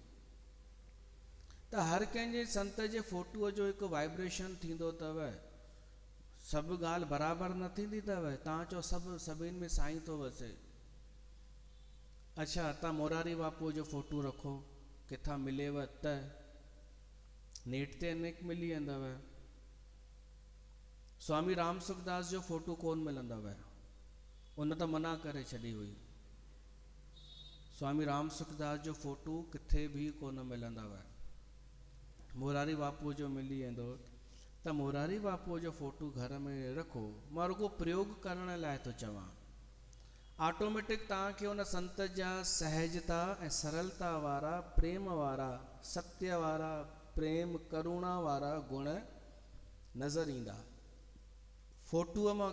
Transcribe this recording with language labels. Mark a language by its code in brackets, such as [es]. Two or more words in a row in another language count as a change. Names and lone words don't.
[sd] त हर कंहिंजे संत जे फोटूअ जो हिकु वाइब्रेशन थींदो अथव, सभु ॻाल्हि बराबरि न थींदी अथव। तव्हां चओ सभिनि में साईं थो वसे, अच्छा तव्हां मोरारी बापूअ जो फोटो रखो, किथां मिलेव त नेट ते अनेक मिली वेंदव। स्वामी राम सुखदास जो फोटो कोन मिलंदव, उन त मना करे छॾी हुई। स्वामी राम सुखदास जो फोटो किथे बि कोन मिलंदव। मोरारी बापूअ जो मिली वेंदो। त मोरारी बापूअ जो फोटो घर में रखो। मां रुगो प्रयोग करण लाइ थो चवां। ऑटोमेटिक तव्हांखे उन संत जा सहजता ऐं सरलता वारा, प्रेम वारा, सत्य वारा, प्रेम करुणा वारा गुण नज़र ईंदा फोटूअ मां।